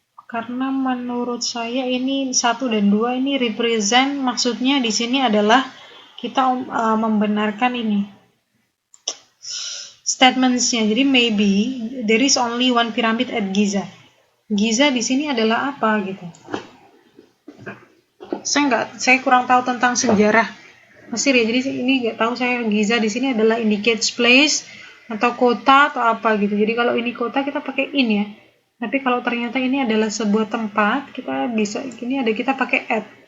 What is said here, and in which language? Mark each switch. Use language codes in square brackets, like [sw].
[id] Karena menurut saya ini 1 dan 2 ini represent, maksudnya di sini adalah kita membenarkan ini statements-nya. [en] Jadi maybe there is only one pyramid at Giza. [id] Giza di sini adalah apa gitu. Saya kurang tahu tentang sejarah Mesir ya. Jadi ini nggak tahu saya Giza di sini adalah [en] indicates place [id] atau kota atau apa gitu. Jadi kalau ini kota kita pakai in ya. Tapi kalau ternyata ini adalah sebuah tempat, kita bisa ini ada kita pakai at.